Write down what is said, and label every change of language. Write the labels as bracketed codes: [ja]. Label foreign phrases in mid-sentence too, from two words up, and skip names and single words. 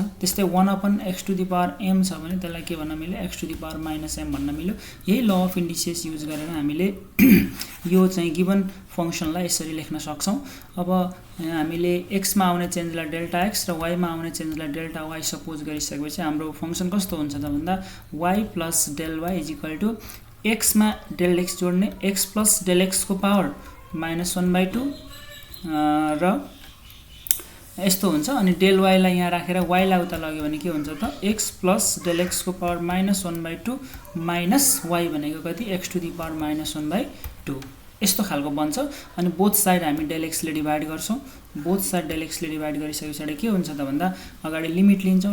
[ne] त्यस्तै 1 अपन x [en] to the power [ne] m छ भने त्यसलाई के भन्न मिल्यो x [en] to the power [ne] -m भन्न मिल्यो। यही [en] law of indices use [ne] गरेर हामीले यो चाहिँ [en] given functionलाई [ne] यसरी लेख्न सक्छौं। अब हामीले x मा आउने चेन्जलाई डेल्टा x र y मा आउने चेन्जलाई डेल्टा y सपोज गरिसकेपछि हाम्रो फंक्शन कस्तो हुन्छ त भन्दा y + del y = x मा del x जोड्ने x + del x को पावर -1/2 र यस्तो हुन्छ। अनि del y लाई यहाँ राखेर y लाई उता लग्यो भने के हुन्छ त x + del x को पावर -1/2 माइनस y भनेको कति x [en] to the power [ne] -1/2 यस्तो खालको बन्छ। अनि [en] both side [ne] हामी del x ले डिवाइड गर्छौं। [en] both side [ne] del x ले डिवाइड गरिसकेपछि के हुन्छ त भन्दा अगाडि लिमिट लिन्छौं।